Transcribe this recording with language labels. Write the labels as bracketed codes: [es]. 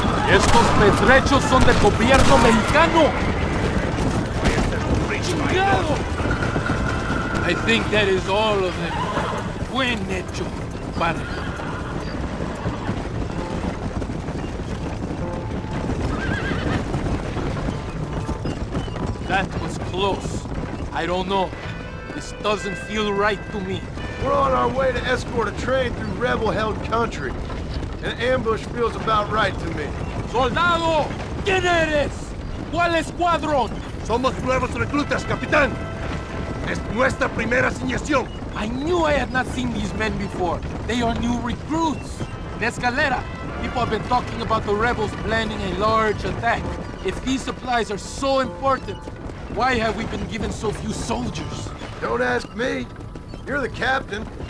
[es] Estos petrechos son del gobierno mexicano. ¡Chingado! [en] I think that is all of them. [es] Buen hecho, padre. [en] That was close. I don't know. This doesn't feel right to me. We're on our way to escort a train through rebel-held country. An ambush feels about right to me. [es] ¡Soldado! ¿Quién eres? ¿Cuál escuadrón? Somos nuevos reclutas, capitán. Es nuestra primera asignación. [en] I knew I had not seen these men before. They are new recruits. In Escalera, people have been talking about the rebels planning a large attack. If these supplies are so important, why have we been given so few soldiers? Don't ask me. You're the captain.